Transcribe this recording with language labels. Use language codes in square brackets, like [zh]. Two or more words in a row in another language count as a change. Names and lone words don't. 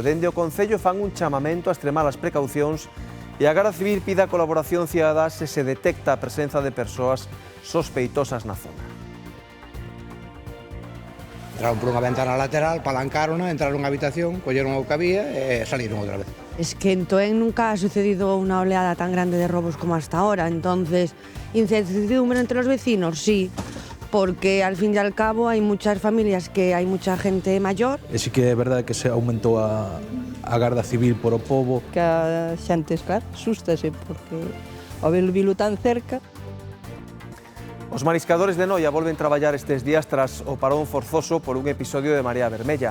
[gl] Dende o concello fan un chamamento a extremar as precaucións e a Garda Civil pide a colaboración cidadá se se detecta a presenza de persoas sospeitosas na zona. Entraron por unha ventana lateral, palancaron, entraron na habitación, colleron o que había e saliron outra vez. [es] Es que en Toén nunca ha sucedido una oleada tan grande de robos como hasta ahora, entonces, incertidumbre entre los vecinos, sí, porque al fin y al cabo hay muchas familias que hay mucha gente mayor. [gl] E sí que é verdade que se aumentou a Garda Civil por o pobo. Que a xente, claro, sústase porque ao velo tan cerca. Os mariscadores de Noia volven traballar estes días tras o parón forzoso por un episodio de marea vermella.